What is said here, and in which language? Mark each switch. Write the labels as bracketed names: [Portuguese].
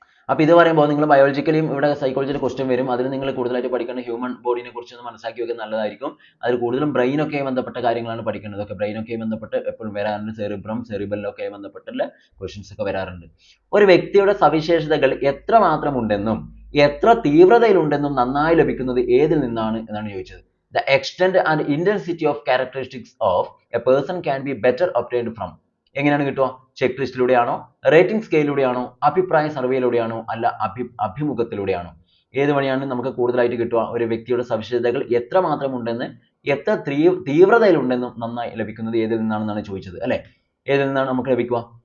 [Malayalam] അപ്പോൾ ഇത് പറയുമ്പോൾ നിങ്ങൾ ബയോളജിക്കലിയും ഇവിടെ സൈക്കോളജിയുടെ ക്വസ്റ്റ്യൻ വരും. അതിൽ നിങ്ങൾ കൂടുതലായിട്ട് പഠിക്കേണ്ട ഹ്യൂമൻ ബോഡിനെ കുറിച്ച് ഒന്ന് മനസ്സിലാക്കി വെക്കുക, നല്ലതായിരിക്കും. അതിൽ കൂടുതലും ബ്രെയിനൊക്കെ ബന്ധപ്പെട്ട കാര്യങ്ങളാണ് പഠിക്കേണ്ടത്. ഒക്കെ ബ്രെയിനൊക്കെ ബന്ധപ്പെട്ട് എപ്പോഴും വരാറുണ്ട്. സെറിബെല്ലൊക്കെ ബന്ധപ്പെട്ടുള്ള ക്വസ്റ്റ്യൻസ് ഒക്കെ വരാറുണ്ട്. ഒരു വ്യക്തിയുടെ സവിശേഷതകൾ എത്രമാത്രം ഉണ്ടെന്നും എത്ര തീവ്രതയിലുണ്ടെന്നും നന്നായി ലഭിക്കുന്നത് ഏതിൽ നിന്നാണ് എന്നാണ് ചോദിച്ചത്. [English] The extent and intensity of characteristics of a person can be better obtained from. [Malayalam] എങ്ങനെയാണ് കിട്ടുക? ചെക്ക് ലിസ്റ്റിലൂടെയാണോ, റേറ്റിംഗ് സ്കെയിലൂടെയാണോ, അഭിപ്രായ സർവേയിലൂടെയാണോ, അല്ല അഭിമുഖത്തിലൂടെയാണോ? ഏത് വഴിയാണ് നമുക്ക് കൂടുതലായിട്ട് കിട്ടുക? ഒരു വ്യക്തിയുടെ സവിശേഷതകൾ എത്രമാത്രം ഉണ്ടെന്ന് എത്ര തീവ്രതയിലുണ്ടെന്നും നന്നായി ലഭിക്കുന്നത് ഏതിൽ നിന്നാണെന്നാണ് ചോദിച്ചത്. അല്ലേ? ഏതിൽ നിന്നാണ് നമുക്ക് ലഭിക്കുക?